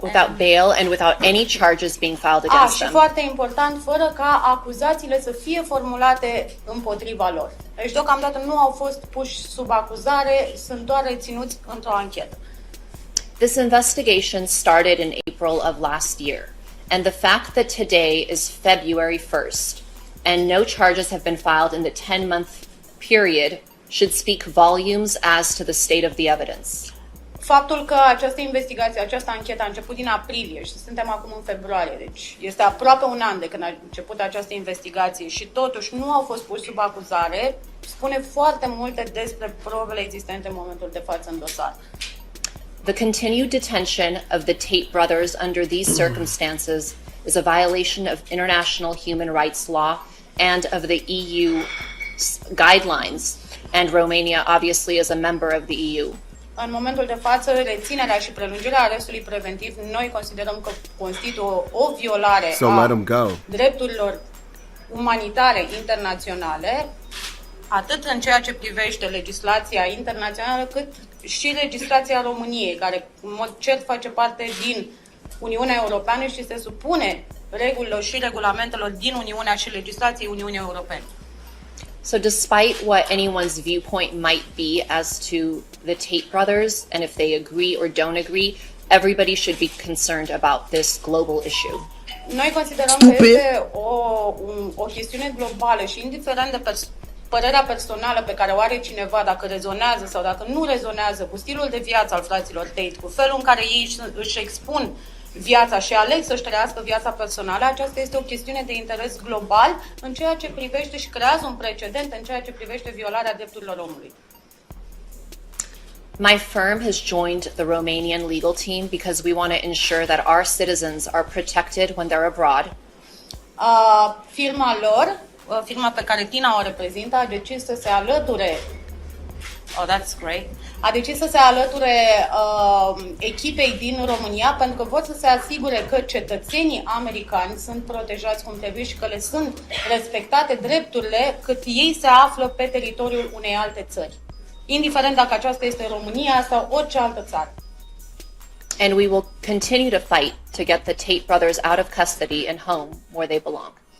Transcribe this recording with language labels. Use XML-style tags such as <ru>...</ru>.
<en>Without bail and without any charges being filed against</en> <ro>Și</ro> <en>them.</en> <ro>foarte important, fără ca acuzațiile să fie formulate împotriva lor. Deci, deocamdată nu au fost puși sub acuzare, sunt doar reținuți într-o anchetă.</ro> <en>This investigation started in April of last year, and the fact that today is February 1st and no charges have been filed in the 10-month period should speak volumes as to the state of the evidence.</en> <ro>Faptul că această investigație, această anchetă a început din aprilie și suntem acum în februarie, deci este aproape un an de când a început această investigație și totuși nu au fost puși sub acuzare, spune foarte multe despre probele existente în momentul de față în dosar.</ro> <en>The continued detention of the Tate brothers under these circumstances is a violation of international human rights law and of the EU guidelines, and Romania obviously is a member of the EU.</en> <ro>În momentul de față, reținerea și prelungirea arestului preventiv, noi considerăm că constituie o violare a drepturilor umanitare internaționale, atât în ceea ce privește legislația internațională, cât și legislația României, care în mod cert face parte din Uniunea Europeană și se supune regulilor și regulamentelor din Uniunea și legislației Uniunii Europene.</ro> <en>So despite what anyone's viewpoint might be as to the Tate brothers, and if they agree or don't agree, everybody should be concerned about this global issue.</en> <ro>Noi considerăm că este o chestiune globală și indiferent de părerea personală pe care o are cineva, dacă rezonează sau dacă nu rezonează cu stilul de viață al fraților Tate, cu felul în care ei își expun viața și aleg să-și trăiască viața personală, aceasta este o chestiune de interes global în ceea ce privește și creează un precedent în ceea ce privește violarea drepturilor omului.</ro> <en>My firm has joined the Romanian legal team because we want to ensure that our citizens are protected when they're abroad.</en> <ro>Firma lor, firma pe care Tina o reprezintă, a decis să se alăture</ro> <en>that's great.</en> <ro>A decis să se alăture echipei din România pentru că vor să se asigure că cetățenii americani sunt protejați cum trebuie și că le sunt respectate drepturile cât ei se află pe teritoriul unei alte țări, indiferent dacă aceasta este România sau orice altă țară.</ro> <en>And we will continue to fight to get the Tate brothers out of custody and home where they belong.</en>